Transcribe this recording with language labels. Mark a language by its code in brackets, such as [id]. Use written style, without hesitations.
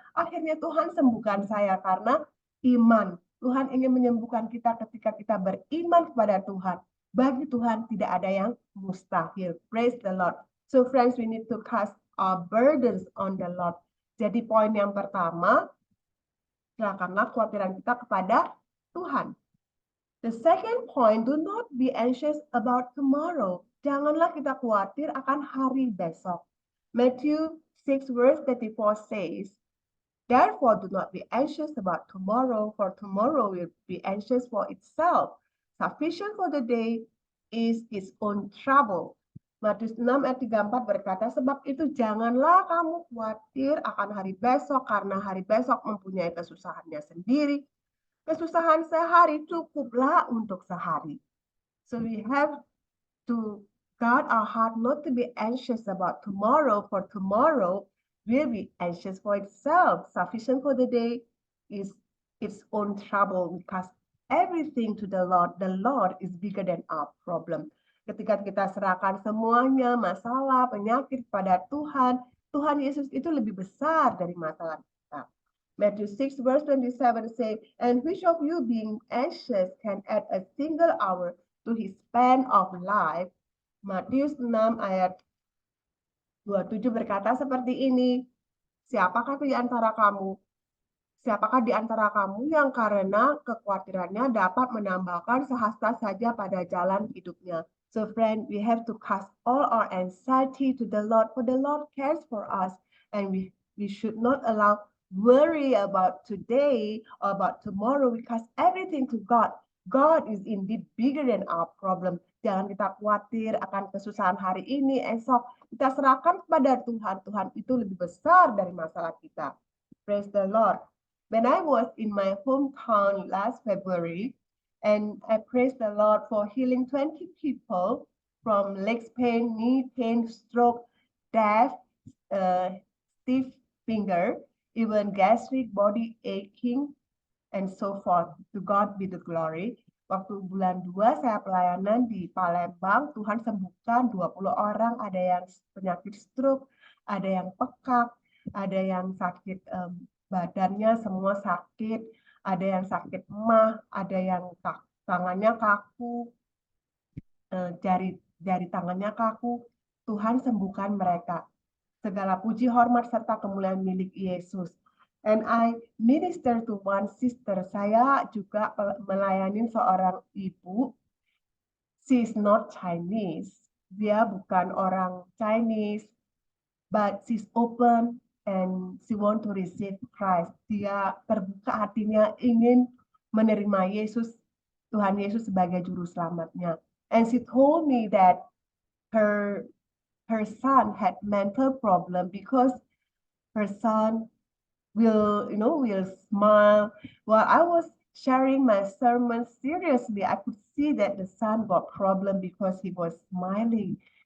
[id] Akhirnya Tuhan sembuhkan saya karena iman. Tuhan ingin menyembuhkan kita ketika kita beriman kepada Tuhan. Bagi Tuhan tidak ada yang mustahil. [en] Praise the Lord. So friends, we need to cast our burdens on the Lord. [id] Jadi poin yang pertama, serahkanlah kekhawatiran kita kepada Tuhan. [en] The second point, do not be anxious about tomorrow. [id] Janganlah kita khawatir akan hari besok. [en] Matthew 6 verse 34 says, Therefore do not be anxious about tomorrow, for tomorrow will be anxious for itself. Sufficient for the day is its own trouble. [id] Matius 6 ayat 34 berkata, sebab itu janganlah kamu khawatir akan hari besok, karena hari besok mempunyai kesusahannya sendiri. Kesusahan sehari cukuplah untuk sehari. [en] So we have to guard our heart not to be anxious about tomorrow, for tomorrow will be anxious for itself. Sufficient for the day is its own trouble. Because everything to the Lord is bigger than our problem. [id] Ketika kita serahkan semuanya, masalah, penyakit pada Tuhan, Tuhan Yesus itu lebih besar dari masalah kita. [en] Matthew 6 verse 27 say, And which of you being anxious can add a single hour to his span of life? [id] Matius 6 ayat 27 berkata seperti ini, Siapakah di antara kamu yang karena kekhawatirannya dapat menambahkan sehasta saja pada jalan hidupnya? [en] So friend, we have to cast all our anxiety to the Lord, for the Lord cares for us, and we should not allow worry about today or about tomorrow. We cast everything to God. God is indeed bigger than our problem. [id] Jangan kita khawatir akan kesusahan hari ini, esok. Kita serahkan kepada Tuhan. Tuhan itu lebih besar dari masalah kita. [en] Praise the Lord. When I was in my hometown last February, And I praise the Lord for healing 20 people from legs pain, knee pain, stroke, deaf, stiff finger, even gastric, body aching, and so forth. To God be the glory. [id] Waktu bulan 2 saya pelayanan di Palembang, Tuhan sembuhkan 20 orang, ada yang penyakit stroke, ada yang pekak, ada yang sakit badannya semua sakit, ada yang sakit emah, ada yang tangannya kaku, jari tangannya kaku. Tuhan sembuhkan mereka. Segala puji, hormat, serta kemuliaan milik Yesus. [en] And I minister to one sister. [id] Saya juga melayani seorang ibu. [en] She is not Chinese. [id] Dia bukan orang Chinese, [en] but she's open and she want to receive Christ. [id] Dia terbuka hatinya ingin menerima Yesus, Tuhan Yesus sebagai juru selamatnya. [en] And she told me that her son had mental problem because her son will smile. While I was sharing my sermon seriously, I could see that the son got problem because he was smiling.